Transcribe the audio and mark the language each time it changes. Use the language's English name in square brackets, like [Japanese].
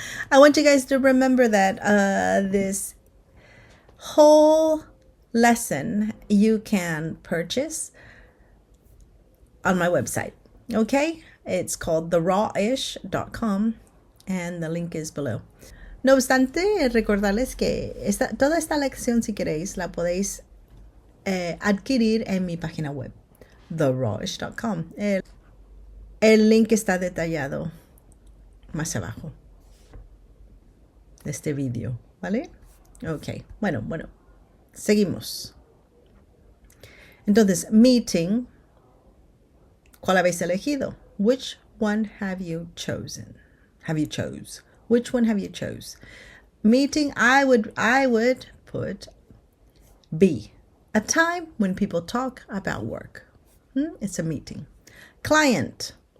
[English] I want you guys to remember that this whole lesson you can purchase on my website. Okay? It's called therawish.com and the link is below. [Spanish] No obstante, recordarles que toda esta lección, si queréis, la podéis adquirir en mi página web, therawish.com. El link está detallado más abajo de este vídeo, ¿vale? Ok, bueno, seguimos. Entonces, meeting, ¿cuál habéis elegido? [English] Which one have you chosen? Which one have you chose? Meeting, I would put B, a time when people talk about work. It's a meeting. Client.